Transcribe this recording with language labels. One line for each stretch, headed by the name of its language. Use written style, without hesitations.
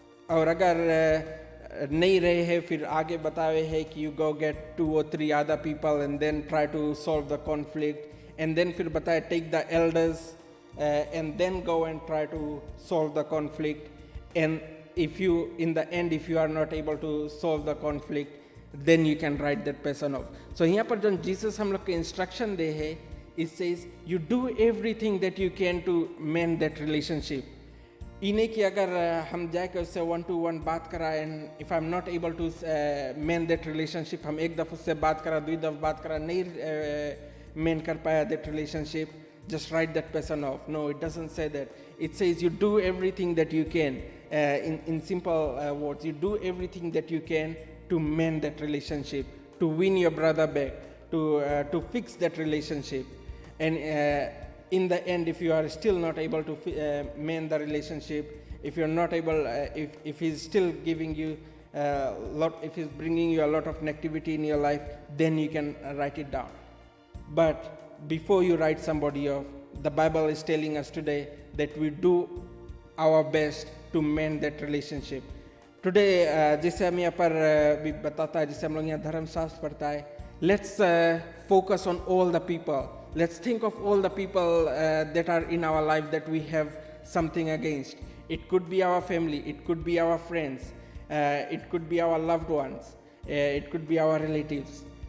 Fiji Hindi: और अगर नहीं रहे हैं, फिर आगे बताए है कि
English: you go get 2 or 3 other people and then try to solve the conflict, and then
Fiji Hindi: फिर बताए
English: take the elders and then go and try to solve the conflict. And if you in the end if you are not able to solve the conflict, then you can write that person off. So
Fiji Hindi: यहाँ पर जो जीसस हम लोग के इंस्ट्रक्शन दे है,
English: it says you do everything that you can to mend that relationship.
Fiji Hindi: इन्हें कि अगर हम जाके उससे 1-to-1 बात करा,
English: and if I'm not able to mend that relationship,
Fiji Hindi: हम एक दफ़ा उससे बात करा, 2 दफ़ा बात करा, नहीं mend कर पाया
English: that relationship, just write that person off. No, it doesn't say that. It says you do everything that you can. In simple words, you do everything that you can to mend that relationship, to win your brother back, to fix that relationship. And in the end, if you are still not able to mend the relationship, if you're not able, if he's still giving you if he's bringing you a lot of negativity in your life, then you can write it down. But before you write somebody off, the Bible is telling us today that we do our best to mend that relationship.
Fiji Hindi: Today, जैसे हम यहाँ पर भी बताता है, जैसे हम लोग यहाँ धर्मशास्त्र पढ़ता है,
English: let's focus on all the people. Let's think of all the people that are in our life that we have something against. It could be our family, it could be our friends, it could be our loved ones, it could be our relatives.